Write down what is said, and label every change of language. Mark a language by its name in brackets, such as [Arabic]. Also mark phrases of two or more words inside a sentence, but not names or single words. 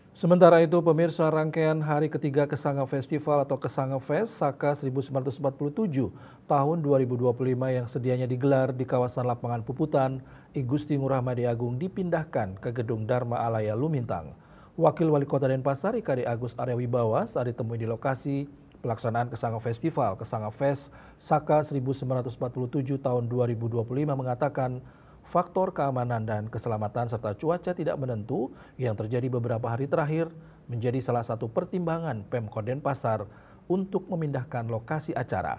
[Indonesian] Sementara itu, pemirsa, rangkaian hari ketiga Kesanga Festival atau Kesanga Fest Saka 1947 tahun 2025 yang sedianya digelar di kawasan lapangan Puputan, I Gusti Ngurah Madi Agung dipindahkan ke Gedung Dharma Alaya Lumintang. Wakil Wali Kota Denpasar IKD Agus Arya Wibawa saat ditemui di lokasi pelaksanaan Kesanga Festival Kesanga Fest Saka 1947 tahun 2025 mengatakan faktor keamanan dan keselamatan serta cuaca tidak menentu yang terjadi beberapa hari terakhir menjadi salah satu pertimbangan Pemkot Denpasar untuk memindahkan lokasi acara.